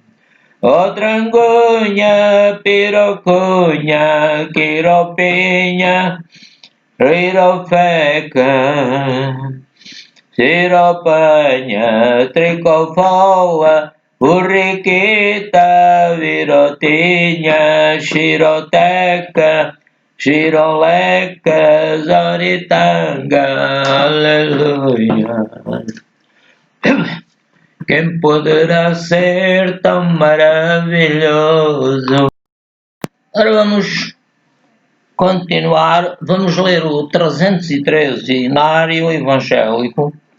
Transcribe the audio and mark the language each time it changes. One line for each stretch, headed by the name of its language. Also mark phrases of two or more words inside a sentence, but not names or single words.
Portuguese: Otrangunha, Pirocunha, Quiropinha, Rirofeca, Siropanha, Tricofoa, Urriquita, Virotinha, Xiroteca, Xiroleca, Zoritanga, aleluia. Quem poderá ser tão maravilhoso? Agora vamos continuar, vamos ler o 313 Inário Evangélico.